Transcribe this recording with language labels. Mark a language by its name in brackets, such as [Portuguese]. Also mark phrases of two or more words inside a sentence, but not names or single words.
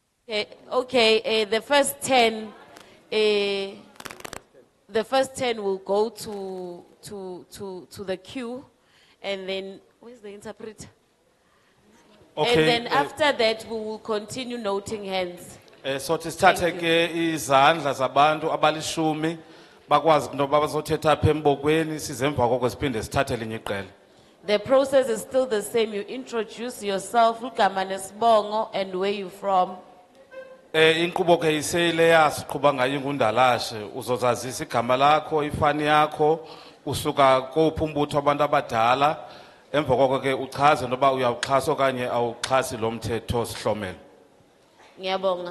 [English] Okay, the first 10, the first 10 will go to the queue, and then, where's the interpreter? Okay, And then after that, we will continue noting hands. [Xhosa] So sithathe ke izandla zabantu abalishumi bakwazi noba bazothetha apha embokweni size emva koko siphinde sithathe elinye iqela. [English] The process is still the same. You introduce yourself, [Xhosa] ugama nesibongo, [English] and where you from. [Xhosa] Inkqubo ke iseyileya siqhuba ngayo ingundalashe uzozazisa igama lakho ifani yakho usuka kophi umbutho abantu abadala emva koko ke uchaze noba uyawuxhasa okanye awuxhasi lo mthetho sihlomelo. [Zulu] Ngiyabonga.